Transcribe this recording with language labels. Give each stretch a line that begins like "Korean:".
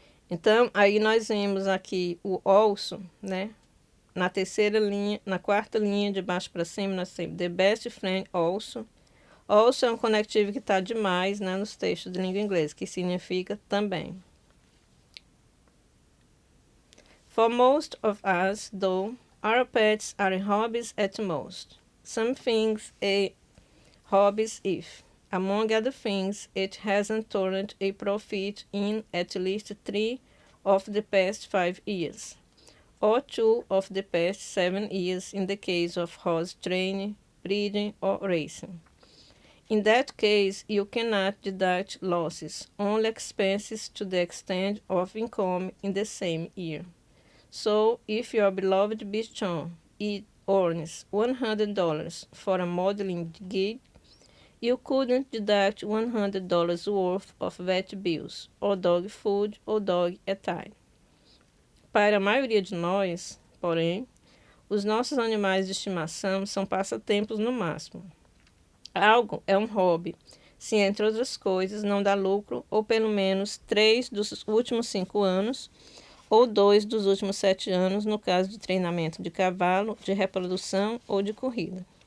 Portuguese: Então, aí nós vimos aqui o also, né? Na terceira linha, na quarta linha de baixo para cima, nós temos
English: the best friend also.
Portuguese: Also é um conectivo que está demais, né, nos textos de língua inglesa, que significa também.
English: For most of us, though, our pets are hobbies at most. Some things a hobbies if, among other things, it hasn't turned a profit in at least 3 of the past 5 years, or 2 of the past 7 years in the case of horse training, breeding, or racing. In that case, you cannot deduct losses, only expenses to the extent of income in the same year. So, if your beloved bichon earns $100 for a modeling gig, you couldn't deduct $100 worth of vet bills, or dog food, or dog attire.
Portuguese: Para a maioria de nós, porém, os nossos animais de estimação são passatempos no máximo. Algo é um hobby, se entre outras coisas não dá lucro, ou pelo menos 3 dos últimos 5 anos, ou 2 dos últimos 7 anos, no caso de treinamento de cavalo, de reprodução ou de corrida.